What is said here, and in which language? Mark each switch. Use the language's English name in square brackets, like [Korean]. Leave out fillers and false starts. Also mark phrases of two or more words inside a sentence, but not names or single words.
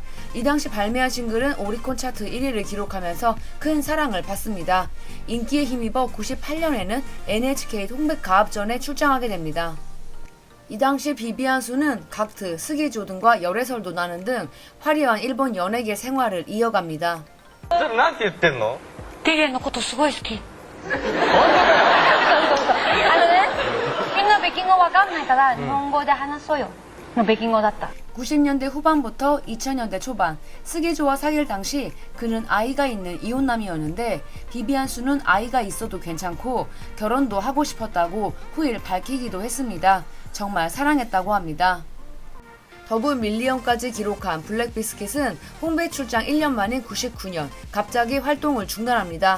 [Korean] 이 당시 발매한 싱글은 오리콘 차트 1위를 기록하면서 큰 사랑을 받습니다. 인기에 힘입어 98년에는 NHK 홍백가합전에 출장하게 됩니다. 이 당시 비비안수는 각트, 스기조 등과 열애설도 나는 등 화려한 일본 연예계 생활을 이어갑니다. [Japanese] なんて言ってんの? リレーのことすごい好き。本当だよ。みんな北京語わかんないから日本語で話そうよ。の北京語だった。 [Korean] 90년대 후반부터 2000년대 초반 스기조와 사귈 당시 그는 아이가 있는 이혼남이었는데 비비안수는 아이가 있어도 괜찮고 결혼도 하고 싶었다고 후일 밝히기도 했습니다. 정말 사랑했다고 합니다. 더블 밀리언까지 기록한 블랙비스킷은 홍대 출장 1년 만인 99년 갑자기 활동을 중단합니다.